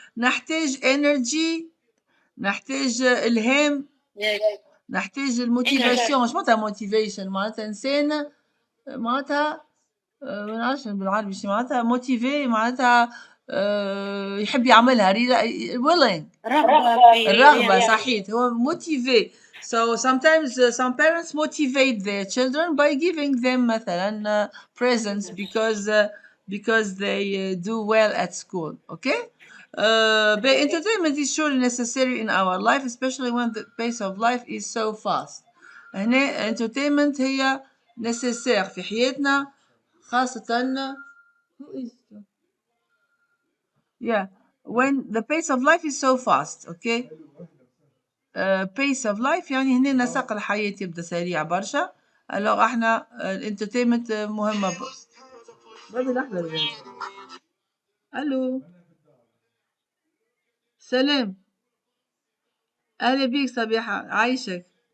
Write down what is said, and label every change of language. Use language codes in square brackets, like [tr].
[ar] نحتاج energy، نحتاج الهام، نحتاج الموتيفاسيون. شو معناتها موتيفيشن؟ معناتها انسان معناتها ما نعرفش بالعربي شو معناتها موتيفي. معناتها يحب يعملها willing. الرغبة صحيح. هو موتيفي. [en] So sometimes some parents motivate their children by giving them مثلا presents because they do well at school. Okay? But entertainment is surely necessary in our life, especially when the pace of life is so fast. [ar] هنا entertainment هي necessary في حياتنا خاصة. Who is [en] Yeah, when the pace of life is so fast. Okay. [ar] pace of life يعني هنا نسق الحياة يبدأ سريع برشا. alors احنا الانترتينمنت مهمة بابي لحظة الآن. الو سلام، اهلا بيك صبيحة، عايشك.